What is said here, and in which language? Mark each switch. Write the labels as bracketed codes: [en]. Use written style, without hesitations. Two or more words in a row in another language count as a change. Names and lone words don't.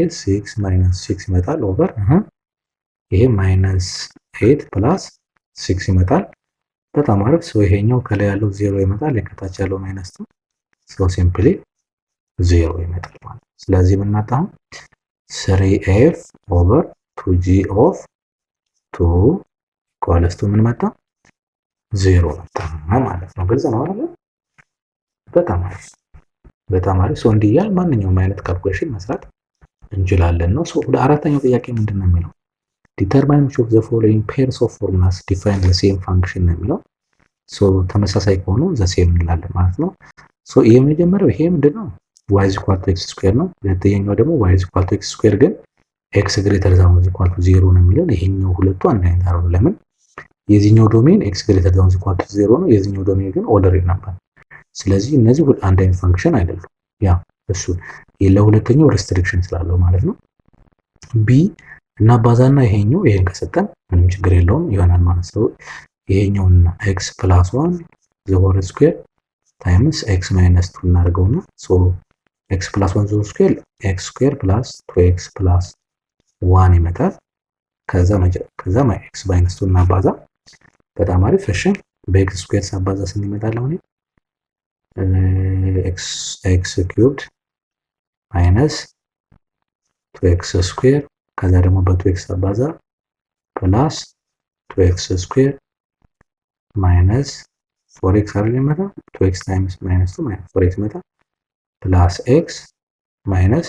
[am] 6 ማይነስ 6 ይመጣል ኦቨር ይሄ ማይነስ 8 ፕላስ 6 ይመጣል። በጣም አሪፍ። ሶ ይሄኛው ከላይ ያለው 0 ይመጣል፣ የከታች ያለው ማይነስ 2 ሶ ሲምፕሊ 0 ይመጣል ማለት ነው። ስለዚህ የምናጣው 3f ኦቨር 2g ኦፍ 2 [en] equals to [am] ምን መጣ 0 መጣ ማለት ነው። ግልጽ ነው አይደል? በጣም አሪፍ በጣም አሪፍ። ሶ እንዲያል ማንኛውም አይነት ካልኩሌሽን መስራት እንችላለን ነው። ሶ ወደ አራተኛው ጥያቄ ምንድነው የሚለው ዲተርማይን [en] which of the following pairs of formulas define the same function [am] ነው የሚለው። ሶ ተመሳሳይ ከሆኑ [en] the same [am] እንላለን ማለት ነው። ሶ የመጀመሪያው ይሄ ምንድነው [en] y is equal to x square [am] ነው። ሁለተኛው ደግሞ [en] y is equal to x square ግን x greater than or equal to 0 [am] ነው የሚለው። ይሄኛው ሁለቱ አንድ አይነት አይደሉም። ለምን የዚህኛው ዶሜን [en] x greater than or equal to 0 [am] ነው፣ የዚህኛው ዶሜን ግን ኦርደር ነበር። ስለዚህ እነዚህ አንድ አይነት ፈንክሽን አይደሉም። ያ እሱ ለሁለተኛው ሪስትሪክሽን ስላለው ማለት ነው። ቢ እና ባዛና ይሄኛው ይሄን ከሰጠን ምንም ችግር የለውም ይሆናል ማለት ነው። ይሄኛውና [en] x + 1 the whole square times x - 2 [am] እናደርገውና ሶ [en] x + 1 the square x square plus 2x plus 1 [am] ይመጣል። ከዛ x - 2 እናባዛ። በጣም አሪፍ። እሺ በx ስኩዌር ሳባዛ ስንት ይመጣል አሁን [en] x cubed minus 2x square [am] ከዛ ደግሞ በ2x አባዛ [en] ፕላስ 2x square minus 4x [am] አይደል ይመጣ [en] 2x times minus 2 minus 4x [am] ይመጣ [en] ፕላስ x minus